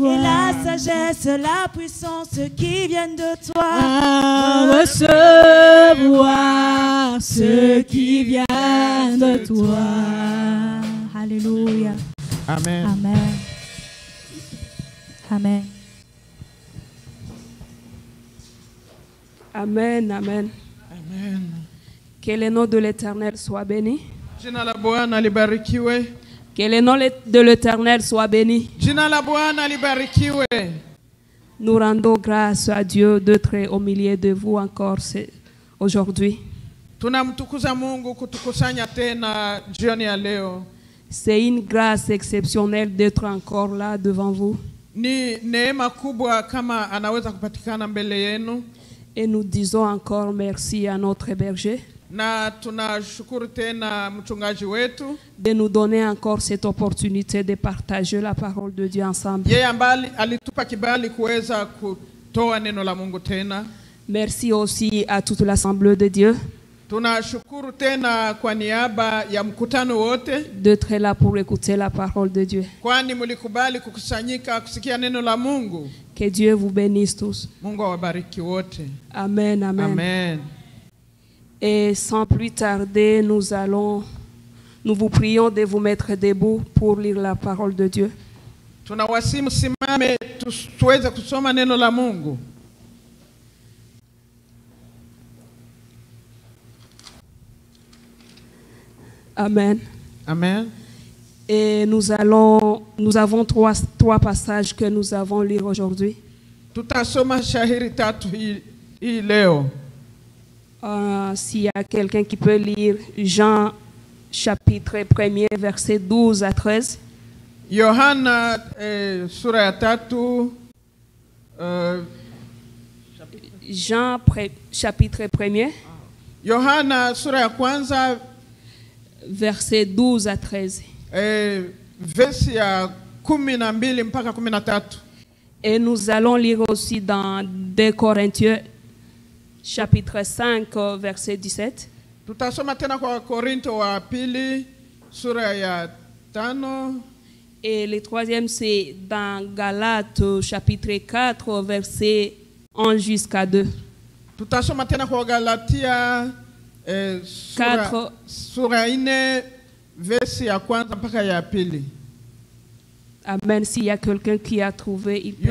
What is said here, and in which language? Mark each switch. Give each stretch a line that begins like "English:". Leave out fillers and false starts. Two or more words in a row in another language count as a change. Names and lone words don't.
French: Et la sagesse, la puissance qui viennent de toi, à recevoir ce qui vient de toi. Alléluia. Amen. Amen. Amen. Amen, amen. Amen. Que le nom de l'Éternel soit béni.
Swahili: Jina la Bwana libarikiwe.
French: Que le nom de l'Éternel soit béni.
Swahili: Jina la Bwana libarikiwe.
French: Nous rendons grâce à Dieu d'être au milieu de vous encore aujourd'hui.
Swahili: Tunamtukuza Mungu kutukusanya tena jioni ya leo.
French: C'est une grâce exceptionnelle d'être encore là devant vous.
Swahili: Ni neema kubwa kama anaweza kupatikana mbele yenu.
French: Et nous disons encore merci à notre berger
Swahili: Na tunashukuru tena mchungaji wetu
French: de nous donner encore cette opportunité de partager la parole de Dieu ensemble.
Swahili: yeye ambaye alitupa kibali kuweza kutoa neno la Mungu tena.
French: Merci aussi à toute l'assemblée de Dieu
Swahili: Tunashukuru tena kwa niaba ya mkutano wote
French: d'être là pour écouter la parole de Dieu.
Swahili: kwani mlikubali kukusanyika kusikia neno la Mungu.
French: Que Dieu vous bénisse tous.
Swahili: Mungu awabariki wote. Amen, amen. Amen.
French: Et sans plus tarder, nous vous prions de vous mettre debout pour lire la parole de Dieu.
Swahili: Tunawasihi msimame tuweze kusoma neno la Mungu. Amen. Amen.
French: Et nous avons trois passages que nous avons lire aujourd'hui.
Swahili: Tutasoma shahiri tatu hii leo.
French: S'il y a quelqu'un qui peut lire Jean chapitre 1er verset 12 à 13.
Swahili: Yohana sura ya 3
French: Jean chapitre 1er.
Swahili: Yohana sura ya kwanza
French: verset 12 à 13.
Swahili: Versi ya 12 mpaka 13.
French: Et nous allons lire aussi dans 2 Corinthiens chapitre 5 verset 17.
Swahili: Tutasoma tena kwa Korinto wa pili sura ya 5.
French: Et le troisième c'est dans Galates chapitre 4 verset 1 jusqu'à 2.
Swahili: Tutasoma tena kwa Galatia sura 4 versi ya kwanza mpaka ya pili. Amen.
French: S'il y a quelqu'un qui a trouvé, il peut.